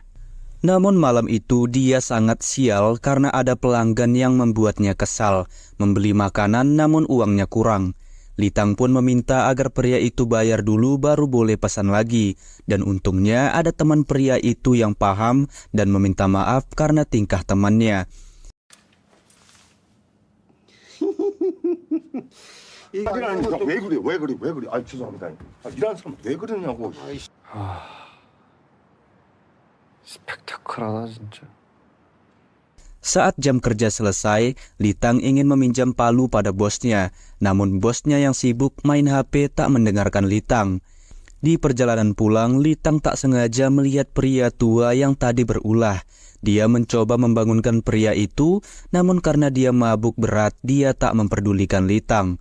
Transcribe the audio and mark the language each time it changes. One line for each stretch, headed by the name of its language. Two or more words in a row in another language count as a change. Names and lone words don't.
Indonesian: Namun malam itu dia sangat sial karena ada pelanggan yang membuatnya kesal. Membeli makanan namun uangnya kurang. Litang pun meminta agar pria itu bayar dulu baru boleh pesan lagi. Dan untungnya ada teman pria itu yang paham dan meminta maaf karena tingkah temannya.
Korean: 일하니까 왜 그래? 아 죄송합니다. 일하는 사람 왜 그러냐고. 스펙타클하다 진짜.
Indonesian: Saat jam kerja selesai, Litang ingin meminjam palu pada bosnya. Namun bosnya yang sibuk main HP tak mendengarkan Litang. Di perjalanan pulang, Litang tak sengaja melihat pria tua yang tadi berulah. Dia mencoba membangunkan pria itu, namun karena dia mabuk berat, dia tak memperdulikan Litang.